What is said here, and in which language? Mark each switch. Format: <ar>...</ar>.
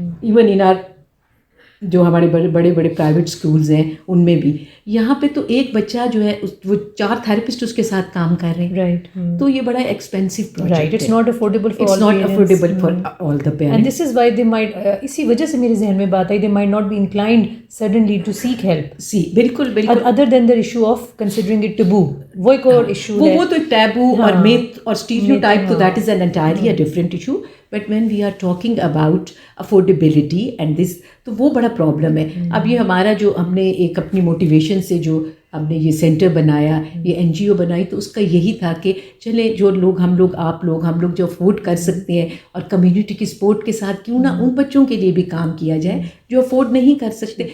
<ur>Even in are جو ہمارے بڑے بڑے پرائیویٹ اسکولز ہیں ان میں بھی یہاں پہ تو ایک بچہ جو ہے وہ 4 تھراپسٹ اس کے ساتھ کام کر رہے ہیں.</ur> <en>Right.</en> <ur>تو یہ بڑا ایکسپینسو پروجیکٹ ہے.</ur> <en>It's not affordable for all the parents. And this is why they might,</en> <ur>اسی وجہ سے میرے ذہن میں بات آئی,</ur> <en>They might not be inclined suddenly to seek help.</en> <ur>بالکل</ur> <en>Other than the issue of considering it taboo.</en> <ur>وہ ایک اور ایشو ہے. وہ تو ایک ٹیبو اور میتھ اور اسٹیریوٹائپ, تو</ur> <en>That is an entirely a different issue. But when we are talking about affordability and this,</en> <ur>تو وہ بڑا پرابلم ہے. اب یہ ہمارا جو ہم نے ایک اپنی موٹیویشن سے جو ہم نے یہ سینٹر بنایا, یہ NGO بنائی, تو اس کا یہی تھا کہ چلے جو لوگ ہم لوگ جو افورڈ کر سکتے ہیں اور کمیونٹی کی سپورٹ کے ساتھ کیوں نہ ان بچوں کے لیے بھی کام کیا جائے جو افورڈ نہیں کر سکتے.</ur>